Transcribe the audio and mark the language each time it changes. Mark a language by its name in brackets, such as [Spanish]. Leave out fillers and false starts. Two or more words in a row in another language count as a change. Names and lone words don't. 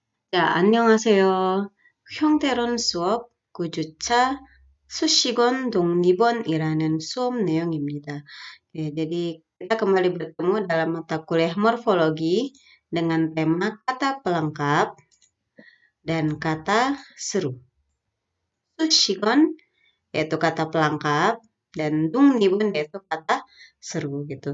[Korean] 자, 안녕하세요. 형태론 수업 9주차 수식원 독립원이라는 수업 내용입니다. [Indonesian] jadi kita kembali bertemu dalam mata kuliah morfologi dengan tema kata pelengkap dan kata seru. 수식원 yaitu kata pelengkap dan 독립원 yaitu kata seru gitu.